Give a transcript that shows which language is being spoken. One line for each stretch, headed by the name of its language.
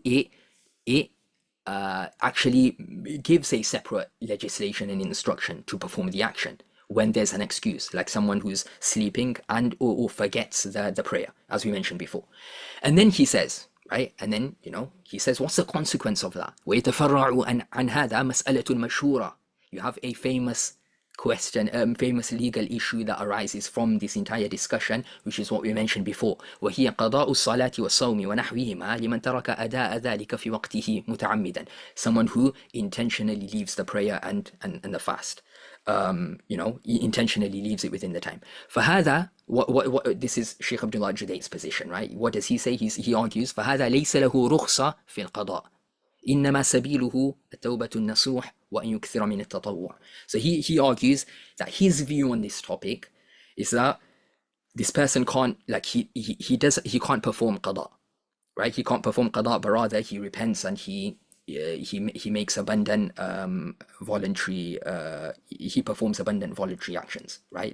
English: It actually gives a separate legislation and instruction to perform the action when there's an excuse, like someone who's sleeping and or forgets the prayer, as we mentioned before. And then he says, right? And then, he says, what's the consequence of that?
Arabic: وَيَتَفَرَّعُ عَنْ هَذَا مَسْأَلَةٌ مَشْهُورَةٌ.
English: You have a famous question, famous legal issue that arises from this entire discussion, which is what we mentioned before.
Arabic: وهي قضاء الصلاة والصوم ونحوهما لمن ترك أداء ذلك في وقته متعمدا.
English: Someone who intentionally leaves the prayer and the fast. He intentionally leaves it within the time. فهذا what this is Sheikh Abdullah al-Judai's position, right? What does he say? He argues
Arabic: فهذا ليس له رخصة في القضاء إنما سبيله التوبة النصوح وأن يكثر من التطوع.
English: So he argues that his view on this topic is that this person can't, like, he can't perform qada, right? He can't perform qada, but rather he repents and he makes abundant voluntary he performs abundant voluntary actions, right?